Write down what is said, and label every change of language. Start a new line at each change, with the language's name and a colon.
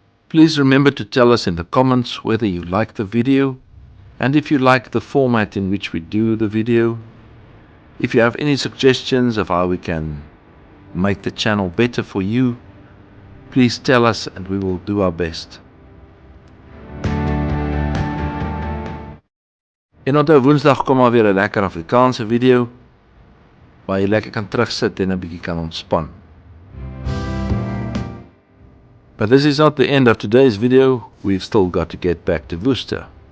English: Please remember to tell us in the comments whether you like the video and if you like the format in which we do the video. If you have any suggestions of how we can make the channel better for you, please tell us and we will do our best.
Afrikaans: En onthou, Woensdag kom maar weer 'n lekker Afrikaanse video waar jy lekker kan terugsit en 'n bietjie kan ontspan.
English: But this is not the end of today's video. We've still got to get back to Worcester.